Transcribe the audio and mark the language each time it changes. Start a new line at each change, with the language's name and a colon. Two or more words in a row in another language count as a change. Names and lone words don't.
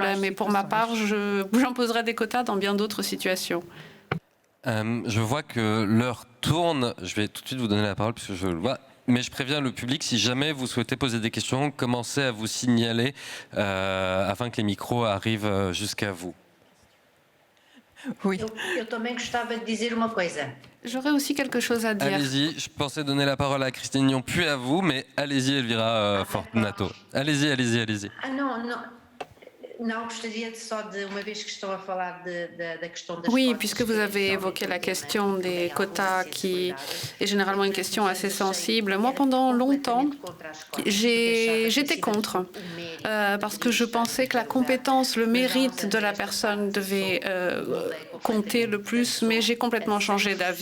French: Et pour ma part, j'imposerai des quotas dans bien d'autres situations. Je vois que l'heure tourne. Je vais tout de suite vous donner la parole puisque je le vois. Mais je préviens le public, si jamais vous souhaitez poser des questions, commencez à vous signaler afin que les micros arrivent jusqu'à vous. Oui.
Portuguese: Eu também gostava de dizer uma coisa.
French: J'aurais aussi quelque chose à dire. Allez-y, je pensais donner la parole à Christine Nion, puis à vous, mais allez-y Elvira Fortunato. Allez-y. Ah non.
Portuguese: Não, gostaria só de, uma vez que estão a falar da questão das
French: Oui, puisque vous avez évoqué la question des quotas, qui est généralement une question assez sensible. Moi, pendant longtemps, j'étais contre, parce que je pensais que la compétence, le mérite de la personne devait compter le plus, mais j'ai complètement changé d'avis.